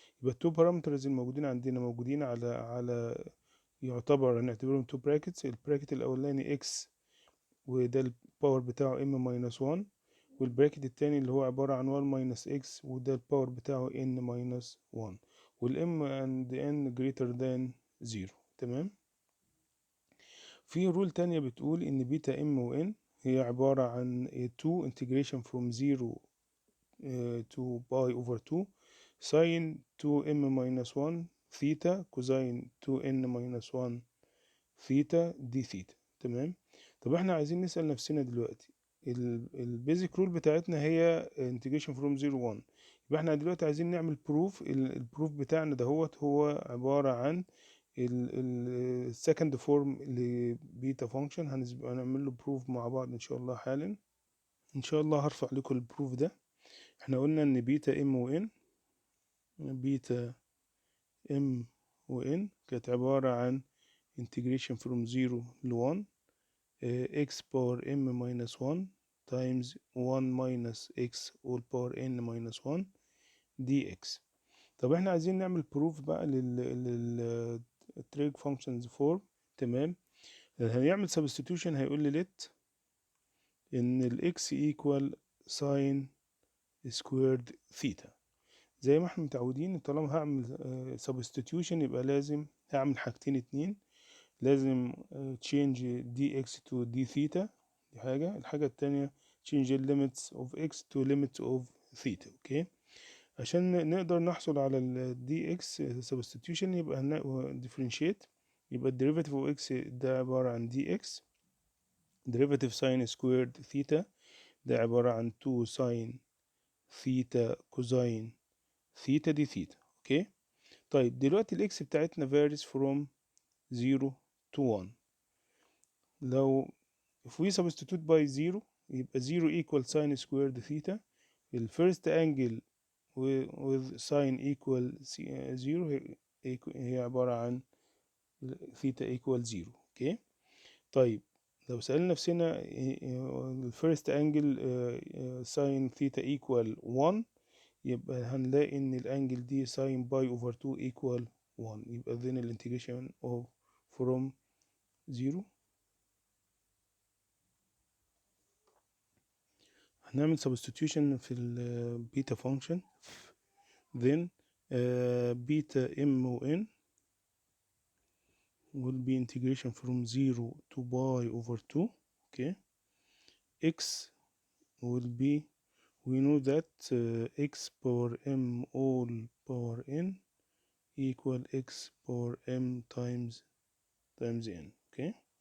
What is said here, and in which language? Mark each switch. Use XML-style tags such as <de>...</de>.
<ar>يبقى التو بارامترز الموجودين عندنا موجودين على يعتبر هنعتبرهم تو براكتس. البراكت الأولاني x وده الباور بتاعه</ar> <en>m minus 1،</en> <ar>والبراكت التاني اللي هو عبارة عن</ar> <en>1 minus x</en> <ar>وده الباور بتاعه</ar> <en>n minus 1،</en> <ar>وال</ar> <en>m and n greater than 0.</en> <ar>تمام. في رول تانية بتقول ان بيتا m و n هي عبارة عن</ar> <en>2 integration from 0 to pi over 2 sin 2m minus 1 theta cosine 2n minus 1</en> <ar>ثيتا دي ثيتا. تمام. طب احنا عايزين نسأل نفسنا دلوقتي البيزك رول بتاعتنا هي</ar> <en>Integration from 0 1.</en> <ar>يبقى احنا دلوقتي عايزين نعمل بروف. البروف بتاعنا دهوت هو عبارة عن السكند فورم لبيتا فانكشن. هنعمل له بروف مع بعض ان شاء الله حالا. ان شاء الله هرفع لكم البروف ده. احنا قلنا ان بيتا ام وان، بيتا ام وان كانت عبارة عن</ar> <en>integration from 0</en> <ar>ل</ar> <en>1 x power m minus 1 times 1 minus x all power n minus 1 dx.</en> <ar>طب احنا عايزين نعمل بروف بقى لل</ar> <en>trig functions form.</en> <ar>تمام. هنعمل substitution. هيقول لي</ar> <en>let ان ال x equal sin squared theta.</en> <ar>زي ما احنا متعودين طالما هعمل substitution يبقى لازم هعمل حاجتين اتنين.</ar> <en>لازم change dx to d theta،</en> <ar>دي حاجة. الحاجة التانية</ar> <en>change the limits of x to limits of theta. Okay.</en> <ar>عشان نقدر نحصل على ال dx substitution يبقى differentiate.</ar> <en>يبقى ال derivative of x</en> <ar>ده عبارة عن</ar> <en>dx derivative sin squared theta ده عبارة عن 2 sin theta cosine theta دي theta. اوكي.</en> <ar>طيب دلوقتي الاكس بتاعتنا</ar> <en>varies from 0 to 1.</en> <ar>لو</ar> <en>if we substitute by 0 يبقى 0 equal sin squared theta. ال first angle with sin equal 0</en> <ar>هي عبارة عن</ar> <en>theta equal 0. Okay.</en> <ar>طيب لو سألنا نفسنا ال</ar> <en>first angle sin theta equal 1</en> <ar>يبقى هنلاقي ان الانجل دي</ar> <en>sin pi over 2 equal 1.</en> <ar>يبقى then الانتجريشن</ar> <en>of from 0.</en> <ar>هنعمل substitution في البيتا function.</ar> <en>then beta m و n will be integration from 0 to pi over 2. okay. x will be, we know that x power m all power n equal x power m times n. okay.</en>